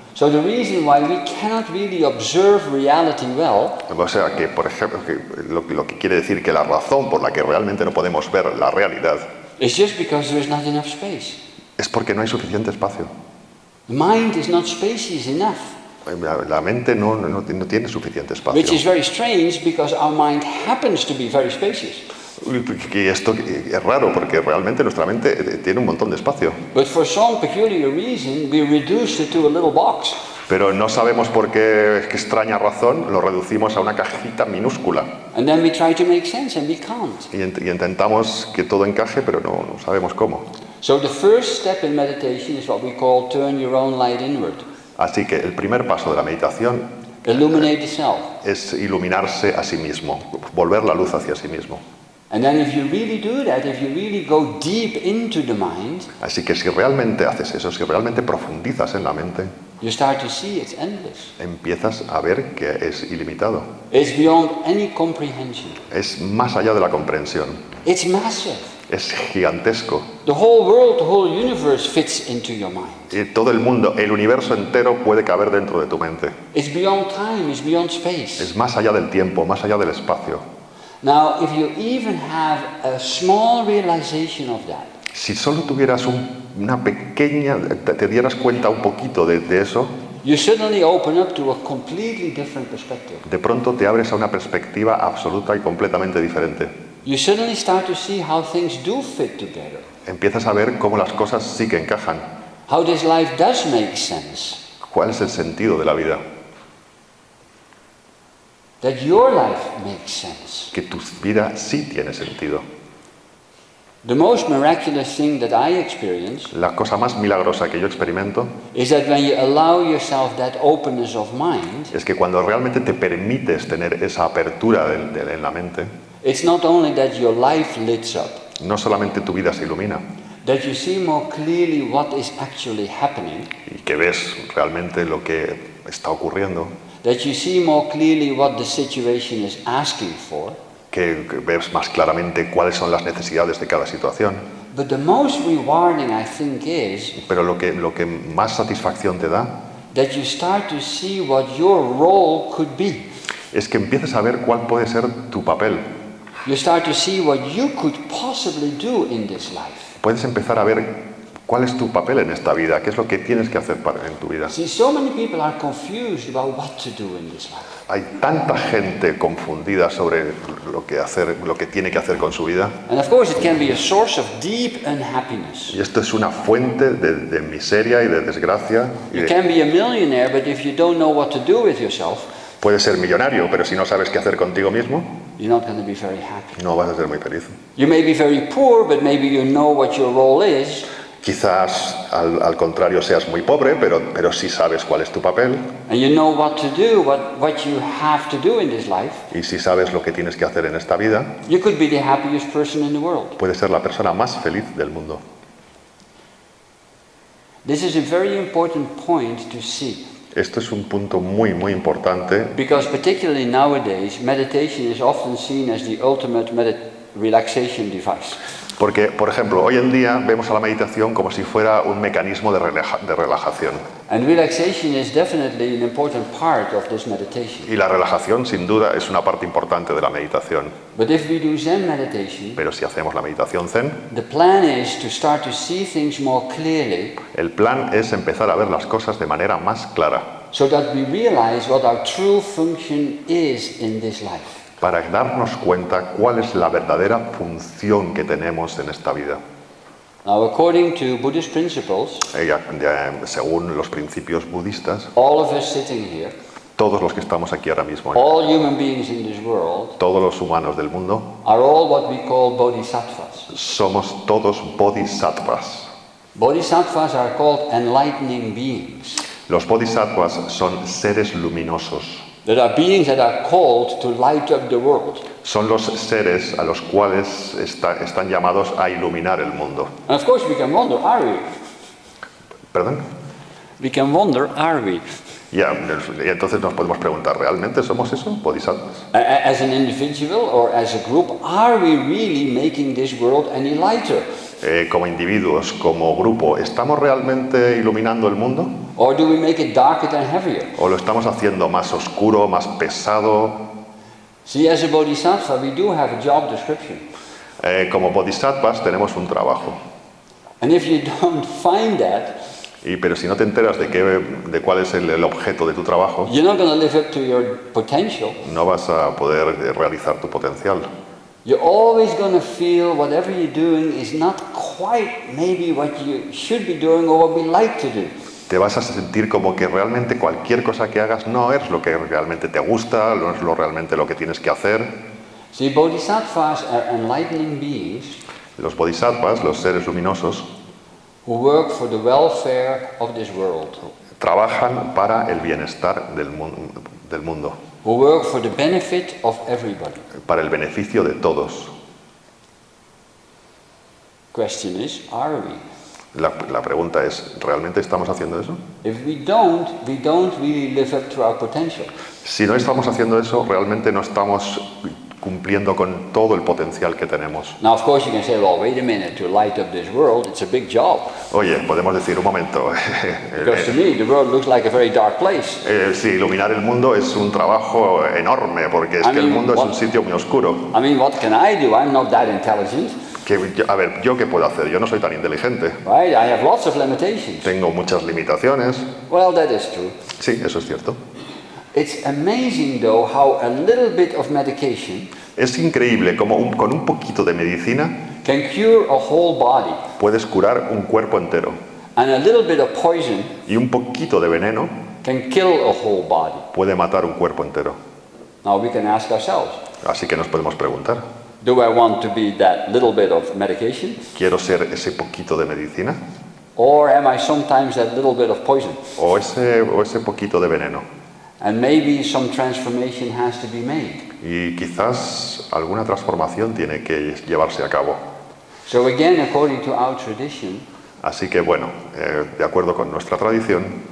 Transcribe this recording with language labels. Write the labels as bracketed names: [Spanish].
[English] So the reason why we cannot really observe reality well [Spanish] O sea, que por ejemplo, lo que quiere decir que la razón por la que realmente no podemos ver la realidad [English] is just because there is not enough space. [Spanish] es porque no hay suficiente espacio. [English] The mind is not spacious enough, [Spanish] La mente no tiene suficiente espacio. [English] which is very strange because our mind happens to be very spacious. [Spanish] Y esto es raro porque realmente nuestra mente tiene un montón de espacio. [English] But for some peculiar reason, we reduced it to a little box. [Spanish] Pero no sabemos por qué extraña razón lo reducimos a una cajita minúscula. [English] And then we try to make sense and we can't. [Spanish] Y intentamos que todo encaje, pero no sabemos cómo. [English] So the first step in meditation is what we call turn your own light inward. [Spanish] Así que el primer paso de la meditación [English] Illuminate the self. [Spanish] es iluminarse a sí mismo, volver la luz hacia sí mismo. [English] And then if you really do that, if you really go deep into the mind, [Spanish] Así que si realmente haces eso, si realmente profundizas en la mente, [English] you start to see it's endless. [Spanish] empiezas a ver que es ilimitado. [English] It's beyond any comprehension. [Spanish] Es más allá de la comprensión. [English] It's massive. [Spanish] Es gigantesco. [English] The whole world, the whole universe fits into your mind. [Spanish] Y todo el mundo, el universo entero puede caber dentro de tu mente. [English] It's beyond time, it's beyond space. [Spanish] Es más allá del tiempo, más allá del espacio. [English] Now, if you even have a small realization of that, [Spanish] Si solo tuvieras una pequeña, te dieras cuenta un poquito de eso, [English] you suddenly open up to a completely different perspective. [Spanish] de pronto te abres a una perspectiva absoluta y completamente diferente. [English] You suddenly start to see how things do fit together, [Spanish] Empiezas a ver cómo las cosas sí que encajan. [English] how this life does make sense, [Spanish] ¿Cuál es el sentido de la vida? [English] that your life makes sense. [Spanish] Que tu vida sí tiene sentido. [English] The most miraculous thing that I experience [Spanish] La cosa más milagrosa que yo experimento [English] is that when you allow yourself that openness of mind, [Spanish] es que cuando realmente te permites tener esa apertura en la mente, [English] it's not only that your life lights up, [Spanish] no solamente tu vida se ilumina [English] that you see more clearly what is actually happening, [Spanish] y que ves realmente lo que está ocurriendo, [English] that you see more clearly what the situation is asking for, [Spanish] que ves más claramente cuáles son las necesidades de cada situación. [English] but the most rewarding, I think, is [Spanish] Pero lo que más satisfacción te da [English] that you start to see what your role could be. [Spanish] es que empieces a ver cuál puede ser tu papel. [English] You start to see what you could possibly do in this life. [Spanish] Puedes empezar a ver cuál es tu papel en esta vida, qué es lo que tienes que hacer en tu vida. [English] See, so many people are confused about what to do in this life. [Spanish] Hay tanta gente confundida sobre lo que tiene que hacer con su vida. [English] And of course, it can be a source of deep unhappiness. [Spanish] Y esto es una fuente de miseria y de desgracia. [English] You can be a millionaire, but if you don't know what to do with yourself, [Spanish] Puedes ser millonario, pero si no sabes qué hacer contigo mismo, [English] you're not going to be very happy. [Spanish] no vas a ser muy feliz. [English] You may be very poor, but maybe you know what your role is. [Spanish] Quizás al contrario seas muy pobre, pero sí sabes cuál es tu papel [English] and you know what to do, what you have to do in this life, [Spanish] y si sabes lo que tienes que hacer en esta vida, [English] you could be the happiest person in the world. [Spanish] puedes ser la persona más feliz del mundo. [English] This is a very important point to see, [Spanish] Esto es un punto muy, muy importante [English] because particularly nowadays, meditation is often seen as the ultimate relaxation device. [Spanish] porque, por ejemplo, hoy en día vemos a la meditación como si fuera un mecanismo de relajación. [English] And relaxation is definitely an important part of this meditation. [Spanish] Y la relajación, sin duda, es una parte importante de la meditación. [English] But if we do Zen meditation, [Spanish] Pero si hacemos la meditación Zen, [English] the plan is to start to see things more clearly, [Spanish] el plan es empezar a ver las cosas de manera más clara, [English] so that we realize what our true function is in this life. [Spanish] para darnos cuenta cuál es la verdadera función que tenemos en esta vida. [English] Now, according to Buddhist principles, [Spanish] Según los principios budistas, [English] all of us sitting here, [Spanish] todos los que estamos aquí ahora mismo, [English] all human beings in this world, [Spanish] todos los humanos del mundo, [English] are all what we call bodhisattvas. [Spanish] somos todos bodhisattvas. [English] Bodhisattvas are called enlightening beings. [Spanish] Los bodhisattvas son seres luminosos. [English] There are beings that are called to light up the world. [Spanish] Son los seres a los cuales están llamados a iluminar el mundo. [English] And of course we can wonder, are we? [Spanish] ¿Perdón? [English] We can wonder, are we? [Spanish] Y entonces nos podemos preguntar, ¿realmente somos eso, bodhisattvas? [English] As an individual or as a group, are we really making this world any lighter? [Spanish] Como individuos, como grupo, ¿estamos realmente iluminando el mundo? [English] Or do we make it darker and heavier? [Spanish] ¿O lo estamos haciendo más oscuro, más pesado? [English] See, as a bodhisattva, we do have a job description. [Spanish] Como bodhisattvas tenemos un trabajo. [English] And if you don't find that, [Spanish] Pero si no te enteras de cuál es el objeto de tu trabajo, [English] you're not going to live up to your potential. [Spanish] no vas a poder realizar tu potencial. [English] You're always going to feel whatever you're doing is not quite maybe what you should be doing or what we like to do. [Spanish] Te vas a sentir como que realmente cualquier cosa que hagas no es lo que realmente te gusta, no es realmente lo que tienes que hacer. [English] See, bodhisattvas are enlightening beings [Spanish] Los bodhisattvas, los seres luminosos, [English] who work for the welfare of this world, [Spanish] trabajan para el bienestar del mundo, [English] who work for the benefit of everybody. [Spanish] para el beneficio de todos. [English] Question is, are we? [Spanish] La pregunta es, ¿realmente estamos haciendo eso? [English] If we don't really live up to our potential. [Spanish] Si no estamos haciendo eso, realmente no estamos cumpliendo con todo el potencial que tenemos. [English] Now, of course, you can say, well, wait a minute, to light up this world, it's a big job. [Spanish] Oye, podemos decir un momento, [English] Because to me, the world looks like a very dark place. [Spanish] sí, iluminar el mundo es un trabajo enorme, porque es que el mundo es un sitio muy oscuro. [English] I mean, what can I do? I'm not that intelligent, [Spanish] A ver, ¿yo qué puedo hacer? Yo no soy tan inteligente. [English] right? I have lots of limitations. [Spanish] Tengo muchas limitaciones. [English] Well, that is true. [Spanish] Sí, eso es cierto. [English] It's amazing, though, how a little bit of medication [Spanish] Es increíble cómo con un poquito de medicina [English] can cure a whole body, [Spanish] puedes curar un cuerpo entero. [English] and a little bit of poison [Spanish] Y un poquito de veneno [English] can kill a whole body. [Spanish] puede matar un cuerpo entero. [English] Now, we can ask ourselves, [Spanish] Así que nos podemos preguntar, [English] do I want to be that little bit of medication, [Spanish] ¿quiero ser ese poquito de medicina? [English] or am I sometimes that little bit of poison? [Spanish] ¿O ese poquito de veneno? [English] And maybe some transformation has to be made. [Spanish] Y quizás alguna transformación tiene que llevarse a cabo. [English] So again, according to our tradition, [Spanish] Así que bueno, de acuerdo con nuestra tradición,